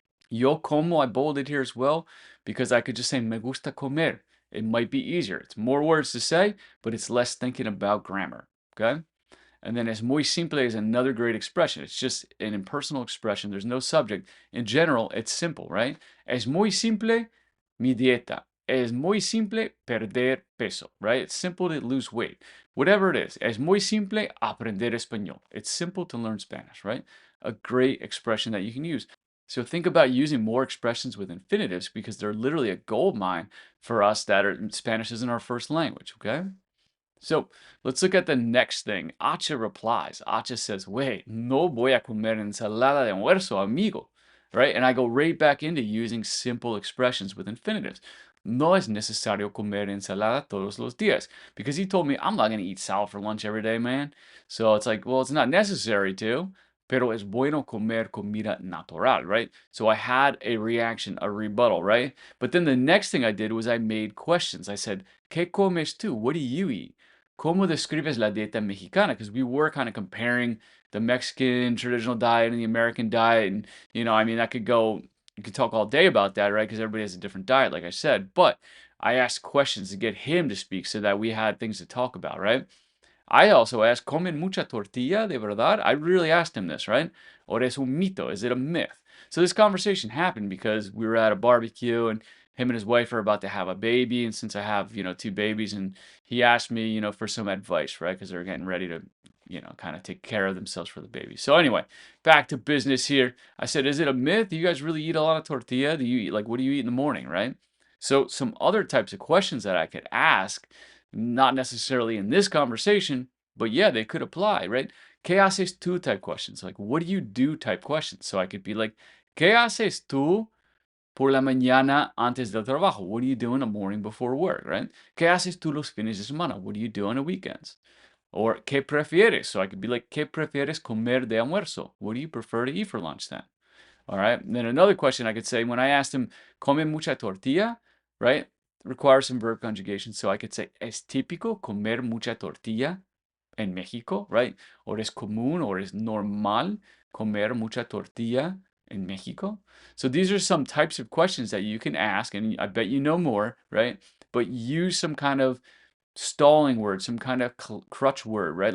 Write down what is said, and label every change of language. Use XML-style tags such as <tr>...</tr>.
<es>Yo como,</es> <en>I bolded here as well because I could just say</en> <es>me gusta comer.</es> <en>It might be easier. It's more words to say, but it's less thinking about grammar. Okay? And then es muy simple is another great expression. It's just an impersonal expression. There's no subject. In general, it's simple, right?</en> <es>Es muy simple mi dieta. Es muy simple perder peso,</es> <en>right? It's simple to lose weight. Whatever it is.</en> <es>Es muy simple aprender español.</es> <en>It's simple to learn Spanish, right? A great expression that you can use. So think about using more expressions with infinitives because they're literally a gold mine for us that Spanish isn't our first language, okay? So let's look at the next thing. Acha replies. Acha says, wait,</en> <es>no voy a comer ensalada de almuerzo, amigo.</es> <en>Right? And I go right back into using simple expressions with infinitives.</en> <es>No es necesario comer ensalada todos los días.</es> <en>Because he told me, I'm not going to eat salad for lunch every day, man. So it's like, well, it's not necessary to.</en> <es>Pero es bueno comer comida natural,</es> <en>right? So I had a reaction, a rebuttal, right? But then the next thing I did was I made questions. I said,</en> <es>¿Qué comes tú?</es> <en>What do you eat?</en> <es>¿Cómo describes la dieta mexicana?</es> <en>Because we were kind of comparing the Mexican traditional diet and the American diet. And, I mean, that could go, you could talk all day about that, right? Because everybody has a different diet, like I said. But I asked questions to get him to speak so that we had things to talk about, right? I also asked,</en> <es>¿comen mucha tortilla de verdad?</es> <en>I really asked him this, right? Or</en> <es>es un mito?</es> <en>Is it a myth? So this conversation happened because we were at a barbecue and him and his wife are about to have a baby. And since I have, two babies, and he asked me, for some advice, right? Because they're getting ready to, kind of take care of themselves for the baby. So anyway, back to business here. I said, is it a myth? Do you guys really eat a lot of tortilla? Do you eat, like, what do you eat in the morning, right? So some other types of questions that I could ask, not necessarily in this conversation, but yeah, they could apply, right?</en> <es>¿Qué haces tú</es> <en>type questions? Like, what do you do type questions? So I could be like,</en> <es>¿Qué haces tú por la mañana antes del trabajo?</es> <en>What do you do in the morning before work, right?</en> <es>¿Qué haces tú los fines de semana?</es> <en>What do you do on the weekends?</en> <es>Or, ¿qué prefieres?</es> <en>So I could be like,</en> <es>¿Qué prefieres comer de almuerzo?</es> <en>What do you prefer to eat for lunch then? All right. And then another question I could say, when I asked him,</en> <es>¿come mucha tortilla?</es> <en>Right? Requires some verb conjugation. So I could say,</en> <es>¿es típico comer mucha tortilla en México? Right? Or es común or es normal comer mucha tortilla en México?</es> <en>So these are some types of questions that you can ask, and I bet you know more, right? But use some kind of stalling word, some kind of crutch word, right?</en>